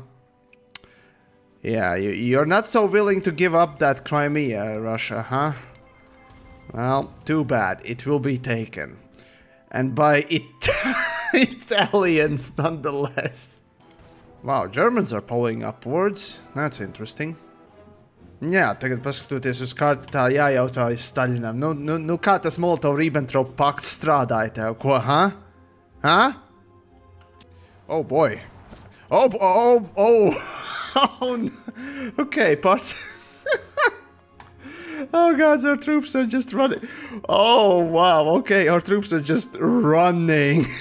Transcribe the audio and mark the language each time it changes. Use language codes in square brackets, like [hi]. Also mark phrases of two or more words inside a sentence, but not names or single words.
[en] Yeah, you're not so willing to give up that Crimea, Russia, huh? Well, too bad. It will be taken. And by Italians, nonetheless. Wow, Germans are pulling upwards. That's interesting. [lv] Jā, tagad paskatoties uz karti, tā jājautājas Staļinam. Nu kā tas Molotov-Ribbentrop pakts strādāja tev, ko, [en] huh? Huh? Oh boy. Oh, okay, parts. Oh god, our troops are just running. Oh wow, okay, our troops are just running.